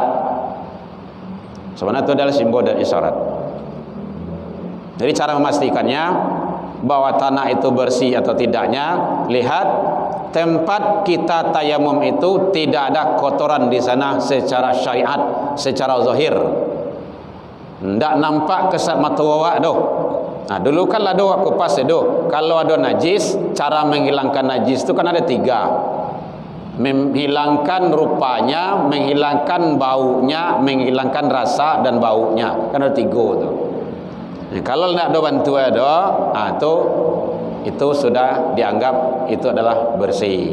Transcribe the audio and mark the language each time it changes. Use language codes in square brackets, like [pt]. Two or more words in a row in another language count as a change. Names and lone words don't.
[id] Sebenarnya itu adalah simbol dan isyarat. Jadi cara memastikannya bahwa tanah itu bersih atau tidaknya, lihat tempat kita tayamum itu tidak ada kotoran di sana secara syariat, secara zahir. [min] Ndak nampak kesat mata awak doh. [id] Dulu kan ada aku pas itu. Kalau ada najis, cara menghilangkan najis itu kan ada 3. Menghilangkan rupanya, menghilangkan baunya, menghilangkan rasa dan baunya. Kan ada 3 tu. Kalau tidak ada bantuan itu sudah dianggap itu adalah bersih.